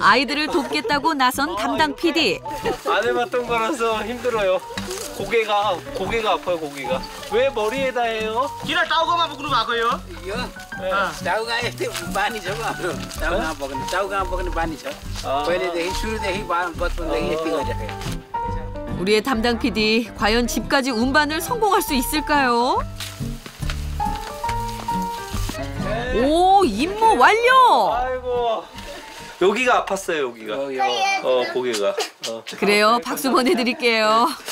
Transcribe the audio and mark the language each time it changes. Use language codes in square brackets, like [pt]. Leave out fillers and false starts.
[ko] 아이들을 돕겠다고 나선 담당 PD. 안 해봤던 거라서 힘들어요. 고개가 아파요, 고개가. 왜 머리에다 해요? [ne] किन टाउकोमा बोक्नु भएको요? यो टाउका यस्तै बानी छ हाम्रो टाउकामा बोक्ने बानी छ. पहिलेदेखि सुरुदेखि बचपनदेखि यति गरिराखेको. [ko] 우리의 담당 PD 과연 집까지 운반을 성공할 수 있을까요? 오, 임무 완료! 아이고. 여기가 아팠어요, 여기가. 고개가. 그래요, 박수 보내드릴게요.